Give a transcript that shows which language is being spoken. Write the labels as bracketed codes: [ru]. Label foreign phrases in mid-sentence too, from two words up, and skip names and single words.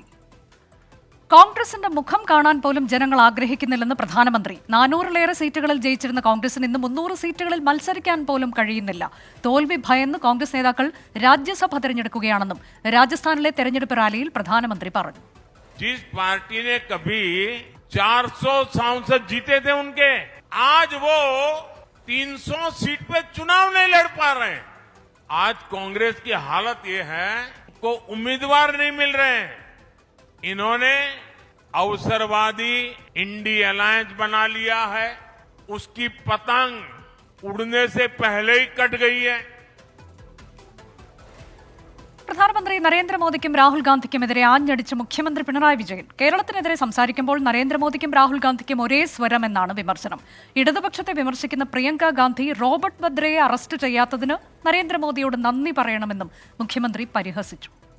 [ml] കോൺഗ്രസിന്റെ മുഖം കാണാൻ പോലും ജനങ്ങൾ ആഗ്രഹിക്കുന്നില്ലെന്ന് പ്രധാനമന്ത്രി. 400-ലേറെ സീറ്റുകളിൽ ജയിച്ചിരുന്ന കോൺഗ്രസിന് ഇന്ന് 300 സീറ്റുകളിൽ മത്സരിക്കാൻ പോലും കഴിയുന്നില്ല. തോൽവി ഭയന്ന് കോൺഗ്രസ് നേതാക്കൾ രാജ്യസഭ തെരഞ്ഞെടുക്കുകയാണെന്നും രാജസ്ഥാനിലെ തെരഞ്ഞെടുപ്പ് റാലിയിൽ പ്രധാനമന്ത്രി പറഞ്ഞു. [hi] जिस पार्टी ने कभी 400 सांसद जीते थे उनके, आज वो 300 सीट पे चुनाव नहीं लड़ पा रहे हैं. आज कांग्रेस की हालत ये है को उम्मीदवार नहीं मिल रहे हैं. इन्होंने अवसरवादी इंडी अलायंस बना लिया है. उसकी पतंग उड़ने से पहले ही कट गई है. [ml] പ്രധാനമന്ത്രി നരേന്ദ്രമോദിക്കും രാഹുൽ ഗാന്ധിക്കുമെതിരെ ആഞ്ഞടിച്ച് മുഖ്യമന്ത്രി പിണറായി വിജയൻ. കേരളത്തിനെതിരെ സംസാരിക്കുമ്പോൾ നരേന്ദ്രമോദിക്കും രാഹുൽ ഗാന്ധിക്കും ഒരേ സ്വരമെന്നാണ് വിമർശനം. ഇടതുപക്ഷത്തെ വിമർശിക്കുന്ന പ്രിയങ്ക ഗാന്ധി റോബർട്ട് വദ്രയെ അറസ്റ്റ് ചെയ്യാത്തതിന് നരേന്ദ്രമോദിയോട് നന്ദി പറയണമെന്നും മുഖ്യമന്ത്രി പരിഹസിച്ചു.